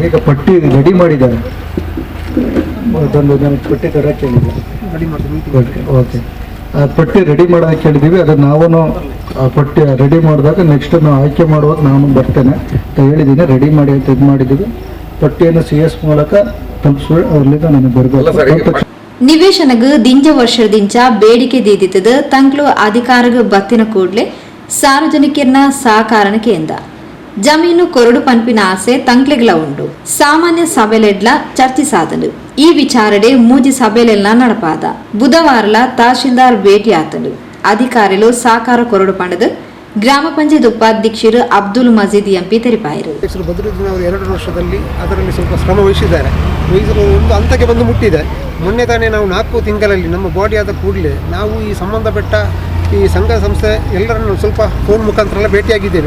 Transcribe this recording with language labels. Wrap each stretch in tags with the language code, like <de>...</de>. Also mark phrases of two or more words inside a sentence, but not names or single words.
<kn>ಈಗ ಪಟ್ಟಿ ರೆಡಿ ಮಾಡಿದ್ದಾರೆ, ಅದೊಂದು ನನಗೆ ಪಟ್ಟಿ ತರಕ್ಕೆ ಹೇಳಿದ್ದೆ. ಓಕೆ, ಆ ಪಟ್ಟಿ ರೆಡಿ ಮಾಡೋದಕ್ಕೆ ಹೇಳಿದ್ದೀವಿ. ಅದನ್ನು ನಾವು ಆ ಪಟ್ಟಿ ರೆಡಿ ಮಾಡಿದಾಗ ನೆಕ್ಸ್ಟ್ ನಾವು ಆಯ್ಕೆ ಮಾಡುವಾಗ ನಾನು ಬರ್ತೇನೆ ಅಂತ ಹೇಳಿದ್ದೀನಿ. ರೆಡಿ ಮಾಡಿ ಅಂತ ಇದು ಮಾಡಿದ್ದೀವಿ. ಪಟ್ಟಿಯನ್ನು CS ಮೂಲಕ ತಲುಪಿಸಿ ಅಲ್ಲಿಂದ ನನಗೆ ಬರಬೇಕು.</kn> <tcy>ನಿವೇಶನಗ ದಿಂಜ ವರ್ಷದಿಂಚ ಬೇಡಿಕೆ ದೀದಿತದ ತಂಕ್ಲು ಅಧಿಕಾರಗ ಬತ್ತಿನ ಕೂಡ್ಲೆ ಸಾರ್ವಜನಿಕರನ್ನ ಸಹಕಾರನ ಕೇಂದ್ರ ಜಮೀನು ಕೊರಡು ಪನ್ಪಿನ ಆಸೆ ತಂಕ್ಲೆಗ್ಲ ಉಂಡು. ಸಾಮಾನ್ಯ ಸಭೆಲೆಡ್ಲ ಚರ್ಚಿಸಾದನು. ಈ ವಿಚಾರಡೆ ಮೂಜಿ ಸಭೆಲೆಲ್ಲ ನಡಪಾದ. ಬುಧವಾರಲ ತಹಶೀಲ್ದಾರ್ ಭೇಟಿ ಆತನು. ಅಧಿಕಾರಿಗಳು ಸಹಕಾರ ಕೊರಡು ಪಂಡದ ಗ್ರಾಮ ಪಂಚಾಯತ್ ಉಪಾಧ್ಯಕ್ಷರು ಅಬ್ದುಲ್ ಮಜೀದ್ MP ತೆರಿಪಾಯರು.</tcy> <kn>ಬದ್ರುದ್ದೀನ್ ಅವರು 2 ವರ್ಷದಲ್ಲಿ ಅದರಲ್ಲಿ ಸ್ವಲ್ಪ ಶ್ರಮ ವಹಿಸಿದ್ದಾರೆ. ಒಂದು ಹಂತಕ್ಕೆ ಬಂದು ಮುಟ್ಟಿದೆ. ಮೊನ್ನೆ ತಾನೇ ನಾವು 4 ತಿಂಗಳಲ್ಲಿ ನಮ್ಮ ಬಾಡಿ ಆದ ಕೂಡಲೇ ನಾವು ಈ ಸಂಬಂಧಪಟ್ಟ ಈ ಸಂಘ ಸಂಸ್ಥೆ ಎಲ್ಲರನ್ನು ಸ್ವಲ್ಪ ಫೋನ್ ಮುಖಾಂತರ ಎಲ್ಲ ಭೇಟಿಯಾಗಿದ್ದೇವೆ.</kn>